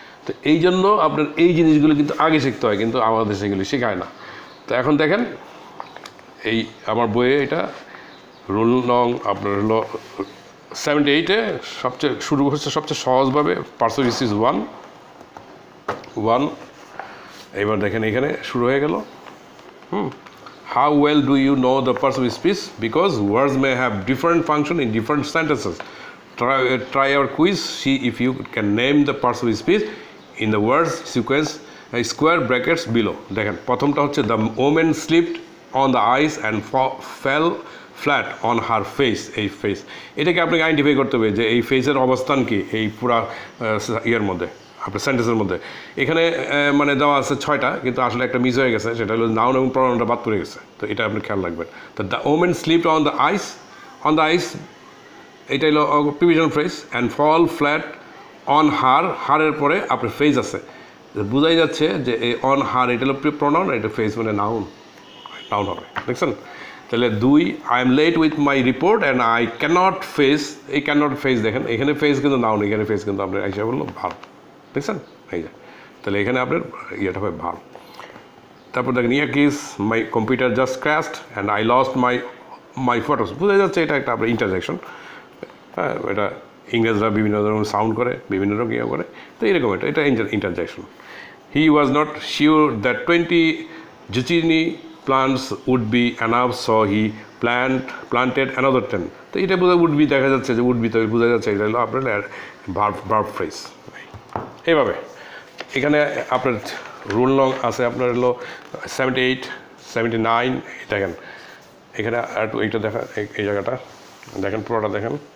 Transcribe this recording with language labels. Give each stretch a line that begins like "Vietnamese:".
Bangla: তো এই জন্য আপনার এই জিনিসগুলো কিন্তু আগে শিখতে হয়, কিন্তু আমাদের সেগুলি শেখায় না। তো এখন দেখেন এই আমার বইয়ে এটা রুল নং আপনার হলো 78-এ সবচেয়ে শুরু হচ্ছে সবচেয়ে সহজভাবে, পার্টস অফ স্পিচ 1। এবার দেখেন এখানে শুরু হয়ে গেল।
English: How well do you know the parts of speech? Because words may have different function in different sentences. Try our quiz. See if you can name the parts of speech in the words sequence square brackets below.
Bangla: দেখেন প্রথমটা হচ্ছে
English: the woman slipped on the ice and fell flat on her face.
Bangla: এই face, এটাকে আপনাকে identify করতে হবে যে এই ফেসের অবস্থান কি এই পুরা ইয়ের মধ্যে, আপনার সেন্টেন্সের মধ্যে। এখানে মানে দেওয়া আছে 6টা, কিন্তু আসলে একটা মিস হয়ে গেছে, সেটা হলো নাউন এবং প্রনাউনটা বাদ পড়ে গেছে। তো এটা আপনি খেয়াল রাখবেন। তো
English: the women slipped on the ice,
Bangla: এটা হলো provision phrase, and fall flat on হারের পরে আপনার ফেজ আছে, বোঝাই যাচ্ছে যে এই অন হার এটা হলো প্রনাউন, এটা ফেস মানে নাউন হবে, দেখছেন? তাহলে 2
English: I am late with my report and I can't face,
Bangla: এই ক্যানট ফেস দেখেন এখানে ফেস কিন্তু নাউন, এখানে ফেস কিন্তু আপনার হিসাব হলো ভার্ব, দেখছেন? এই যে তাহলে এখানে আপনার ইয়েটা হবে ভার্ব। তারপর দেখেন
English: yikes my computer just crashed and I lost my photos,
Bangla: বোঝা যাচ্ছে এটা একটা আপনার ইন্টারজেকশন। হ্যাঁ, এটা ইংরেজরা বিভিন্ন ধরনের সাউন্ড করে, বিভিন্ন রকম ইয়ে করে, তো এরকম এটা interjection.
English: He was not sure that 20 zucchini plants would be enough, so he planted another 10.
Bangla: তো এটা বোঝা উড বি, দেখা যাচ্ছে যে উড বি, তো বোঝা যাচ্ছে এটা হলো আপনার ভার্ব ফ্রেজ। এইভাবে এখানে আপনার রুল লং আছে আপনার হলো 78, 79, দেখেন এখানে একটু এইটা দেখা, এই জায়গাটা দেখেন পুরোটা দেখেন।